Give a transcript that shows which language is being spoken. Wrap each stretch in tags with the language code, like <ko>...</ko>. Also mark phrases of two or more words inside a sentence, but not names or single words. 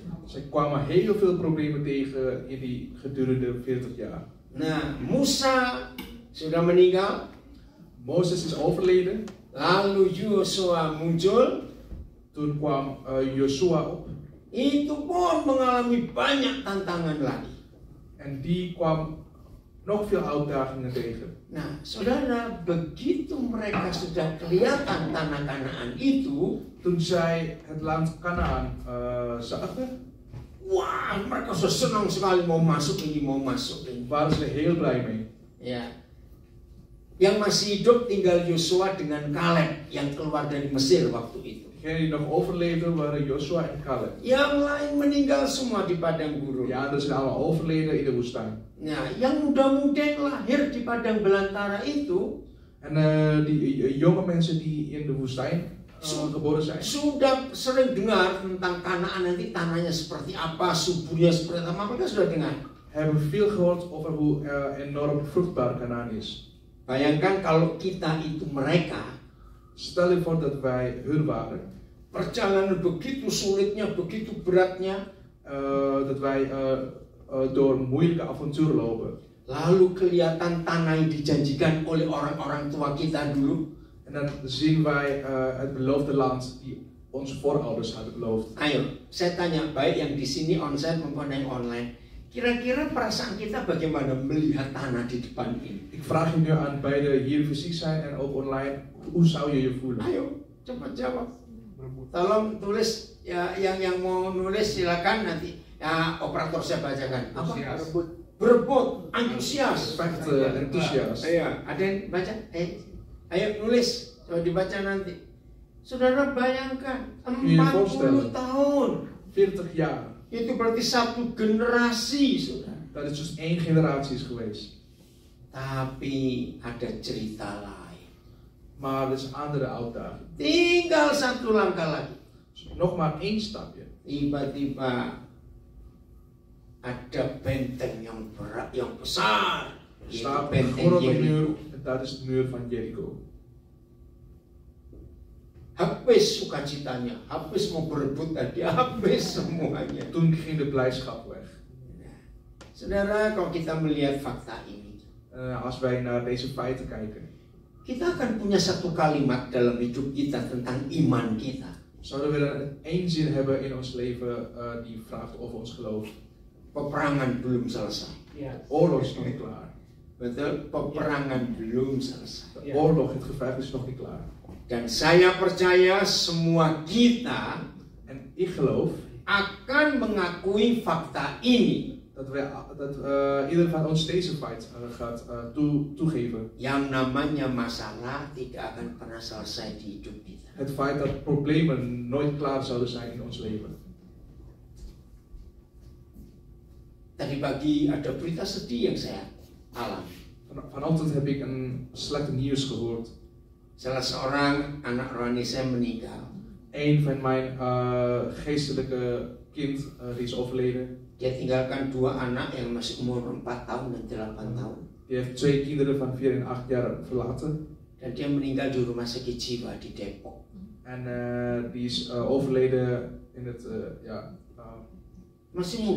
<nl>Ze kwamen heel veel problemen tegen in die gedurende 40 jaar.</nl> <id>Nah, Musa sudah meninggal,</id> <nl>Mozes is overleden.</nl> <id>lalu Yosua muncul,</id> <nl>Toen kwam Joshua op.</nl> <id>itu pun mengalami banyak tantangan lagi.</id> <nl>En die kwam nog veel uitdagingen tegen.</nl> <id>Nah, saudara, begitu mereka sudah kelihatan tanah Kanaan itu,</id> <nl>Toen zij het land Kanaan zagen,</nl> <id>wah, mereka sudah senang sekali mau masuk ini, mau masuk ini.</id> <nl>waren ze heel blij mee.</nl> <id>Ya. Yang masih hidup tinggal Yosua dengan Kaleb yang keluar dari Mesir waktu itu.</id> <nl>Degenen die nog overleefden waren Joshua en Caleb.</nl> <id>Yang lain meninggal semua di padang gurun.</id> <nl>De anderen zijn allemaal overleden in de woestijn.</nl> <id>Nah, yang muda-muda yang lahir di padang belantara itu</id> <nl>En die jonge mensen die in de woestijn geboren zijn,</nl> <id>sudah sering dengar tentang Kanaan, nanti tanahnya seperti apa, suburnya seperti apa, mereka sudah dengar.</id> <nl>hebben veel gehoord over hoe enorm vruchtbaar Kanaan is.</nl> <id>Bayangkan kalau kita itu mereka,</id> <nl>Stel je voor dat wij hun waren,</nl> <id>perjalanan begitu sulitnya, begitu beratnya,</id> <nl>dat wij door moeilijke avonturen lopen.</nl> <id>Lalu kelihatan tanah yang dijanjikan oleh orang-orang tua kita dulu.</id> <nl>En dan zien wij het beloofde land die onze voorouders hadden beloofd.</nl> <id>Ayo, saya tanya, baik yang di sini onsite maupun yang online, kira-kira perasaan kita bagaimana melihat tanah di depan ini?</id> <nl>Ik vraag je nu aan beide hier fysiek zijn en ook online, hoe zou je je voelen?</nl> <id>Ayo, cepat jawab. Tolong tulis ya, yang mau nulis silakan nanti. Ya, operator saya bacakan. Apa? Berebut, antusias.</id> <nl>Enthousiast.</nl> <id>Iya, ada yang baca? Ayo nulis, coba dibaca nanti. Saudara bayangkan 40 tahun.</id> <nl>40 jaar.</nl> <id>Itu berarti satu generasi, saudara.</id> <nl>Dat is dus 1 generatie is geweest.</nl> <id>Tapi ada cerita lain.</id> <nl>Maar er is een andere uitdaging.</nl> <id>Tinggal satu langkah lagi.</id> <nl>Nog maar 1 stapje.</nl> <id>Tiba-tiba ada benteng yang berat, yang besar.</id> <nl>Er</nl> <id>Yaitu</id> <nl>staat een</nl> <id>benteng</id> <nl>grote Jericho. muur en dat is de muur van Jericho.</nl> <id>Habis sukacitanya, habis mau berebut tadi, habis semuanya.</id> <nl>Toen ging de blijdschap weg.</nl> <id>Saudara, kalau kita melihat fakta ini,</id> <nl>Als wij naar deze feiten kijken,</nl> <id>kita akan punya satu kalimat dalam hidup kita tentang iman kita.</id> <nl>zouden we dan 1 zin hebben in ons leven die vraagt over ons geloof.</nl> <id>Peperangan belum selesai.</id> <nl>Oorlog is nog niet klaar.</nl> <id>Betul, peperangan belum selesai.</id> <nl>De oorlog, het gevecht is nog niet klaar.</nl> <id>Dan saya percaya semua kita</id> <nl>En ik geloof</nl> <id>akan mengakui fakta ini.</id> <nl>dat ieder van ons deze feit gaat toegeven.</nl> <id>Yang namanya masalah tidak akan pernah selesai di hidup kita.</id> <nl>Het feit dat problemen nooit klaar zouden zijn in ons leven.</nl> <id>Tadi pagi ada berita sedih yang saya alami.</id> <nl>Vanochtend heb ik een slechte nieuws gehoord.</nl> <id>Salah seorang anak rohani saya meninggal.</id> <nl>Een van mijn geestelijke kind die is overleden.</nl> <id>Dia tinggalkan 2 anak yang masih umur 4 tahun dan 8 tahun.</id> <nl>Die heeft 2 kinderen van 4 en 8 jaar verlaten.</nl> <id>Dan dia meninggal di rumah sakit jiwa di Depok.</id> <nl>En die is overleden in het</nl> <id>Masih muda,</id>